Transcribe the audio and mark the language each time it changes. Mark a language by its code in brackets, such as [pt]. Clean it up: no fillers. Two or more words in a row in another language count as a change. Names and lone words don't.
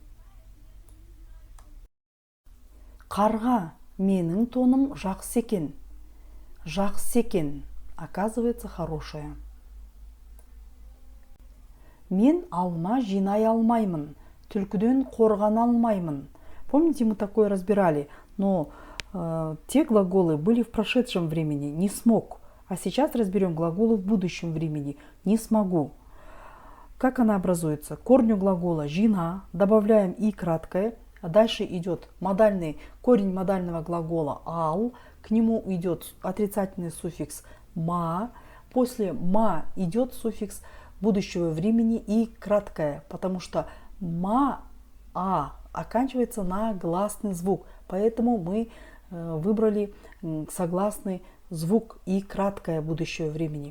[kk] Қарға менің тоным жақсы екен. Жақсы екен. [ru] Оказывается, хорошее. [kk] Мен алма жинай алмаймын. Түлкіден қорғана алмаймын. [ru] Помните, мы такое разбирали, но те глаголы были в прошедшем времени, не смог. А сейчас разберем глаголы в будущем времени, не смогу. Как она образуется? Корню глагола «жина» добавляем «и» краткое, а дальше идет корень модального глагола «ал», к нему идет отрицательный суффикс «ма», после «ма» идет суффикс будущего времени «и» краткое, потому что «ма-а» оканчивается на гласный звук, поэтому мы выбрали согласный звук «и» краткое будущего времени.